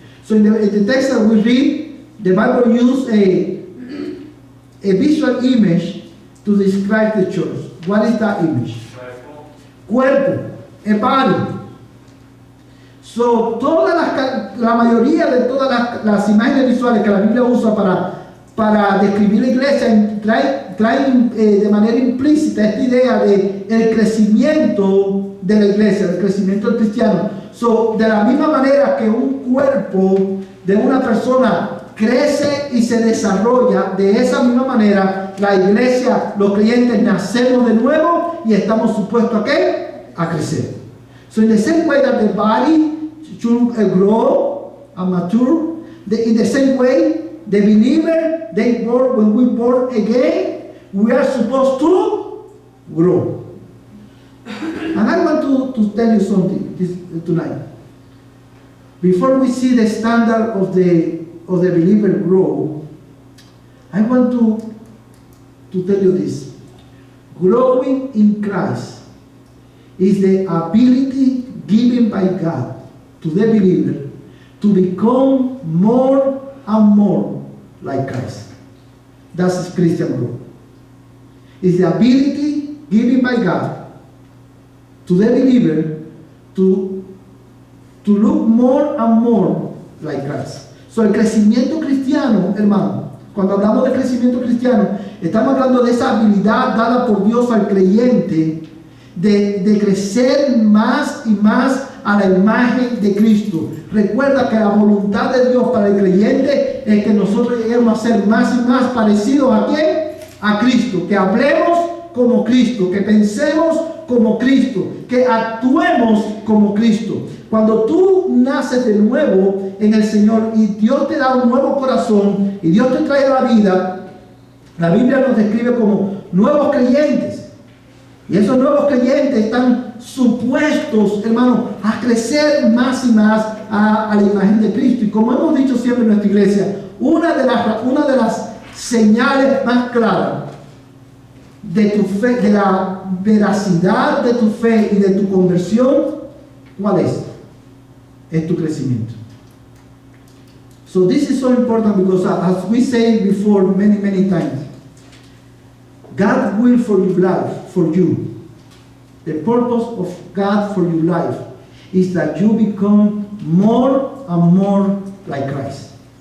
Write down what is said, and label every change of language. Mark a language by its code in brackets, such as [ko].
[en] So in the text that we read, the Bible uses a visual image to describe the church. What is that image? Cuerpo, a body. [es] So, la mayoría de todas las imágenes visuales que la Biblia usa para describir la iglesia traen de manera implícita esta idea de el crecimiento de la iglesia, del crecimiento del cristiano. So, de la misma manera que un cuerpo de una persona crece y se desarrolla, de esa misma manera la iglesia, los creyentes, nacemos de nuevo y estamos supuestos ¿a qué? A crecer. [en] So, in the same way that the body should grow and mature, in the same way, the believer, when we born again, we are supposed to grow. And I want to tell you something tonight. Before we see the standard of the believer grow, I want to tell you this. Growing in Christ is the ability given by God to the believer to become more and more like Christ. That's Christian growth. It's the ability given by God to the believer to look more and more like Christ. [es] So, el crecimiento cristiano, hermano, cuando hablamos de crecimiento cristiano, estamos hablando de esa habilidad dada por Dios al creyente de crecer más y más a la imagen de Cristo. Recuerda que la voluntad de Dios para el creyente es que nosotros lleguemos a ser más y más parecidos ¿a quién? A Cristo. Que hablemos como Cristo, que pensemos como Cristo, que actuemos como Cristo. Cuando tú naces de nuevo en el Señor y Dios te da un nuevo corazón y Dios te trae a la vida, la Biblia nos describe como nuevos creyentes. Y esos nuevos creyentes están supuestos, hermano, a crecer más y más a la imagen de Cristo. Y como hemos dicho siempre en nuestra iglesia, una de las señales más claras de tu fe, de la veracidad de tu fe y de tu conversión, ¿cuál es? Es tu crecimiento. [en] So this is so important because as we say before many times, God will for your life, for you. The purpose of God for your life is that you become more and more like Christ.